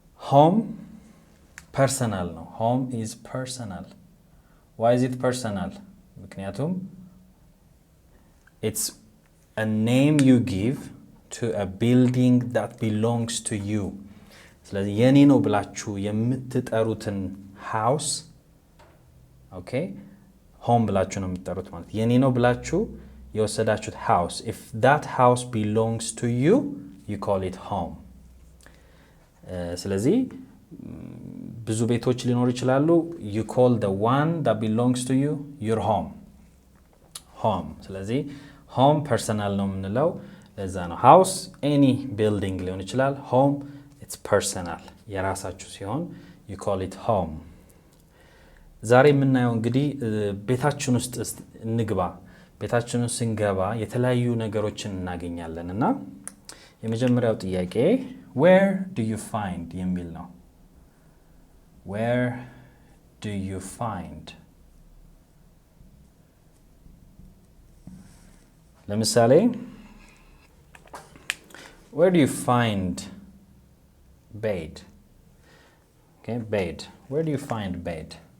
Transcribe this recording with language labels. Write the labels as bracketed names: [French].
[English] Home personal [Amharic] ነው. [English] Home is personal. Why is it personal? [Amharic] ምክንያቱም [English] it's a name you give to a building that belongs to you. [Amharic] ስለዚህ የኔ ነው ብላችሁ የምትጠሩትን [English] house, okay? [Amharic] home ብላችሁ ነው የምትጠሩት ማለት የኔ ነው ብላችሁ የወሰዳችሁት house. [English] If that house belongs to you, you call it home. [Amharic] ስለዚህ ብዙ ቤቶች ሊኖሩ ይችላሉ. [English] You call the one that belongs to you your home. [Amharic] ስለዚህ [English] home personal [Amharic] ነው የምንለው ለዛ ነው። [English] house any building [Amharic] ሊሆን ይችላል. [English] home it's personal [Amharic] የራሳችሁ ሲሆን [English] you call it home. [Amharic] ዛሬ የምናየው እንግዲህ ቤታችን ውስጥ እንግባ። ቤታችን ውስጥ ስንገባ የተለያዩ ነገሮችን እናገኛለን እና የመጀመሪያው ጥያቄ [English] where do you find [Amharic] የሚል ነው። [English] where do you find? [Amharic] ለምሳሌ [English] where do you find bed? Okay, bed. Where do you find bed?